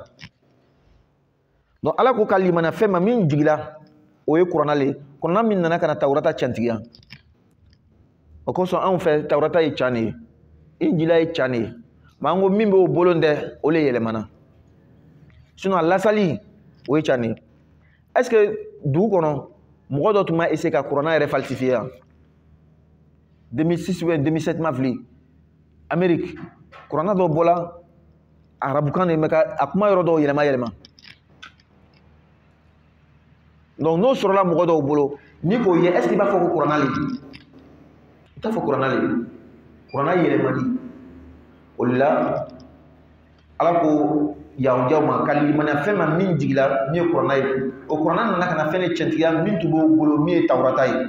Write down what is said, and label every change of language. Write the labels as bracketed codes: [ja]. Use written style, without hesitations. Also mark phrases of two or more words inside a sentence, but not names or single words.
[bm] Donc Ala ko ka limaniya fɛn ma min jigila o ye kuranna le kuranna min nana ka na Tawurata cantigiya. O kosɔn anw fɛ Tawurata ye can de ye Injila ye can de ye mais an ko min bɛ o bolo tɛ o le yɛlɛmana sinon a lasali o ye can de ye. [fr] Est-ce que [bm] dugu kɔnɔ mɔgɔ dɔ tun ma essayer ka kuranna yɛrɛ falsifier yan 2006 ou 2007 ma fili Amérique kuranna dɔ bɔla arabukan de mɛ ka a kuma yɔrɔ dɔw yɛlɛma. Donc n'o sɔrɔla mɔgɔ dɔw bolo ni k'o ye [fr] est-ce que [bm] i b'a fɔ ko kuranna le i t'a fɔ kuranna le kuranna yɛlɛmali o de la Ala ko Yahudiyaw ma ka limaniya fɛn ma min jigila min ye kuranna ye o kuranna nana ka na fɛn de cɛntigiya min tun b'o bolo min ye Tawurata ye.